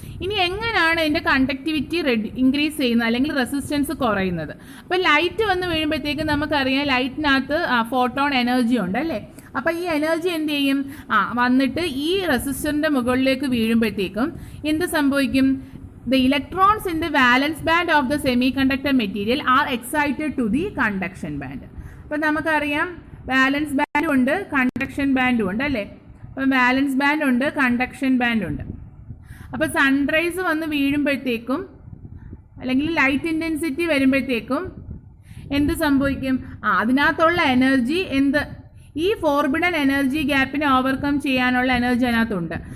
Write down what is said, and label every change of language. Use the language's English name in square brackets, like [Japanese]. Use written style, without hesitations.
[Malayalam] ഇനി എങ്ങനെയാണ് ഇതിൻ്റെ കണ്ടക്ടിവിറ്റി ഇൻക്രീസ് ചെയ്യുന്നത് അല്ലെങ്കിൽ റെസിസ്റ്റൻസ് കുറയുന്നത്? അപ്പോൾ ലൈറ്റ് വന്ന് വീഴുമ്പോഴത്തേക്ക് നമുക്കറിയാം ലൈറ്റിനകത്ത് ഫോട്ടോൺ എനർജി ഉണ്ട് അല്ലേ. അപ്പോൾ ഈ എനർജി എന്ത് ചെയ്യും? വന്നിട്ട് ഈ റെസിസ്റ്ററിൻ്റെ മുകളിലേക്ക് വീഴുമ്പോഴത്തേക്കും എന്ത് സംഭവിക്കും? [English] The electrons in the valence band of the semiconductor material are excited to the conduction band. [Malayalam] അപ്പോൾ നമുക്കറിയാം വാലൻസ് ബാൻഡും ഉണ്ട് കണ്ടക്ഷൻ ബാൻഡും ഉണ്ട് അല്ലേ. അപ്പം വാലൻസ് ബാൻഡ് ഉണ്ട് കണ്ടക്ഷൻ ബാൻഡ് ഉണ്ട്. അപ്പോൾ സൺറൈസ് വന്ന് വീഴുമ്പോഴത്തേക്കും അല്ലെങ്കിൽ ലൈറ്റ് ഇൻറ്റൻസിറ്റി വരുമ്പോഴത്തേക്കും എന്ത് സംഭവിക്കും? അതിനകത്തുള്ള എനർജി ഈ ഫോർബിഡൻ എനർജി ഗ്യാപ്പിനെ ഓവർകം ചെയ്യാനുള്ള എനർജി അതിനകത്തുണ്ട്.